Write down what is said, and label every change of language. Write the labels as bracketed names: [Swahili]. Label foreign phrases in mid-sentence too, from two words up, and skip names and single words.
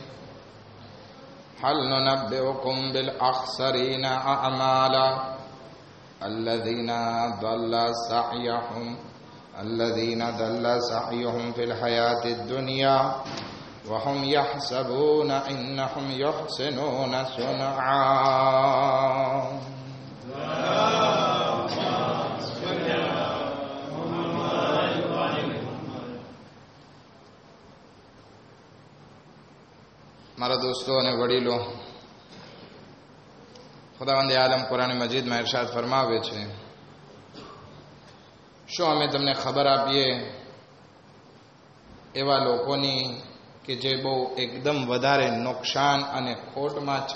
[Arabic] هل ننبئكم بالأخسرين أعمالا الذين ضل سعيهم في الحياة الدنيا وهم يحسبون إنهم يحسنون صنعا. [Gujarati] મારા દોસ્તો અને વડીલો, ખુદાવંદ આલમ કુરાન મજીદમાં ઇરશાદ ફરમાવે છે, શું અમે તમને ખબર આપીએ એવા લોકોની કે જે બહુ એકદમ વધારે નુકસાન અને ખોટમાં છે?